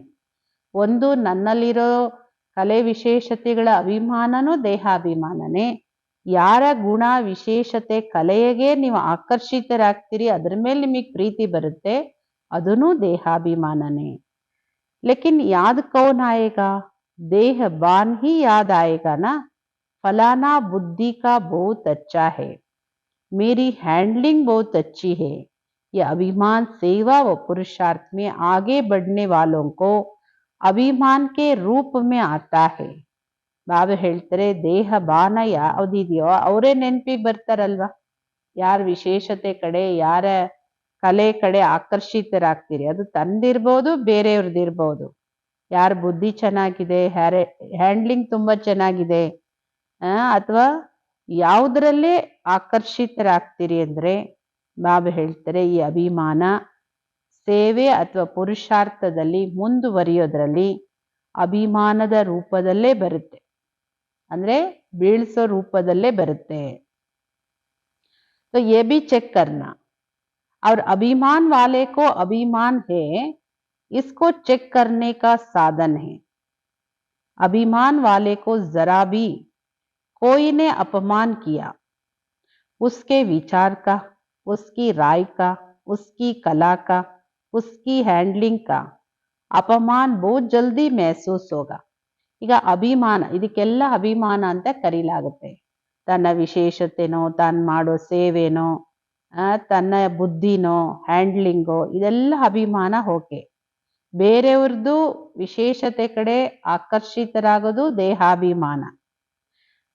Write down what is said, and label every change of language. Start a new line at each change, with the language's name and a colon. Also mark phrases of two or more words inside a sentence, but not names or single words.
Kannada: ಒಂದು ನನ್ನಲ್ಲಿರೋ ಕಲೆ ವಿಶೇಷತೆಗಳ ಅಭಿಮಾನನೂ ದೇಹಾಭಿಮಾನನೇ. ಯಾರ ಗುಣ ವಿಶೇಷತೆ ಕಲೆಗೆ ನೀವು ಆಕರ್ಷಿತರಾಗ್ತೀರಿ, ಅದ್ರ ಮೇಲೆ ನಿಮಗೆ ಪ್ರೀತಿ ಬರುತ್ತೆ, ಅದೂ ದೇಹಾಭಿಮಾನನೇ.
Hindi: लेकिन याद कौन आएगा? देह बान ही याद आएगा ना, फलाना बुद्धि का बहुत अच्छा है, मेरी हैंडलिंग बहुत अच्छी है. ये अभिमान सेवा व पुरुषार्थ में आगे बढ़ने वालों को अभिमान के रूप में आता है.
Kannada: ಬಾಬಾ ಹೇಳ್ತಾರೆ ದೇಹ ಬಾನ ಯಾವ್ದಿದೆಯೋ ಅವರೇ ನೆನಪಿಗೆ ಬರ್ತಾರಲ್ವಾ. ಯಾರ ವಿಶೇಷತೆ ಕಡೆ, ಯಾರ ಕಲೆ ಕಡೆ ಆಕರ್ಷಿತರಾಗ್ತೀರಿ, ಅದು ತಂದಿರ್ಬೋದು, ಬೇರೆಯವ್ರದ್ದಿರ್ಬೋದು. ಯಾರ ಬುದ್ಧಿ ಚೆನ್ನಾಗಿದೆ, ಹ್ಯಾಂಡ್ಲಿಂಗ್ ತುಂಬ ಚೆನ್ನಾಗಿದೆ, ಅಥವಾ ಯಾವುದರಲ್ಲೇ ಆಕರ್ಷಿತರಾಗ್ತೀರಿ ಅಂದರೆ ಬಾಬಾ ಹೇಳ್ತಾರೆ ಈ ಅಭಿಮಾನ ಸೇವೆ ಅಥವಾ ಪುರುಷಾರ್ಥದಲ್ಲಿ ಮುಂದುವರಿಯೋದ್ರಲ್ಲಿ ಅಭಿಮಾನದ ರೂಪದಲ್ಲೇ ಬರುತ್ತೆ, ಅಂದ್ರೆ ಬೀಳ್ಸೋ ರೂಪದಲ್ಲೇ ಬರುತ್ತೆ.
Hindi: तो ये भी चेक करना, और अभिमान वाले को अभिमान है, इसको चेक करने का साधन है. अभिमान वाले को जरा भी कोई ने अपमान किया, उसके विचार का, उसकी राय का, उसकी कला का, उसकी हैंडलिंग का अपमान बहुत जल्दी महसूस होगा.
Kannada: ಈಗ ಅಭಿಮಾನ, ಇದಕ್ಕೆಲ್ಲ ಅಭಿಮಾನ ಅಂತ ಕರೀಲಾಗುತ್ತೆ. ತನ್ನ ವಿಶೇಷತೆನೋ, ತಾನು ಮಾಡೋ ಸೇವೆನೋ, ತನ್ನ ಬುದ್ಧಿನೋ, ಹ್ಯಾಂಡ್ಲಿಂಗೋ, ಇದೆಲ್ಲ ಅಭಿಮಾನ. ಓಕೆ, ಬೇರೆಯವ್ರದ್ದು ವಿಶೇಷತೆ ಕಡೆ ಆಕರ್ಷಿತರಾಗೋದು ದೇಹಾಭಿಮಾನ.